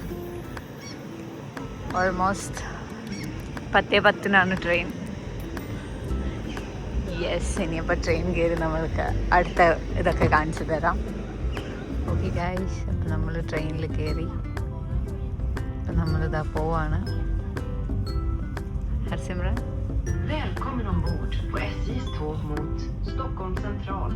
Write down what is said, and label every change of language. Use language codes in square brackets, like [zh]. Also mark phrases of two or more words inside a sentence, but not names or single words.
[en] almost 10:10 train. [ml] യെസ്, ഇനിയപ്പോൾ ട്രെയിൻ കയറി നമ്മൾക്ക് അടുത്ത ഇതൊക്കെ കാണിച്ചു തരാം. [en] okay guys, [ml] അപ്പോൾ നമ്മൾ ട്രെയിനിൽ കയറി. അപ്പം നമ്മളിതാ പോവാണ്. ഹർസിമ്രാൻ, [sv] Välkommen ombord på SJs tåg mot Stockholm central.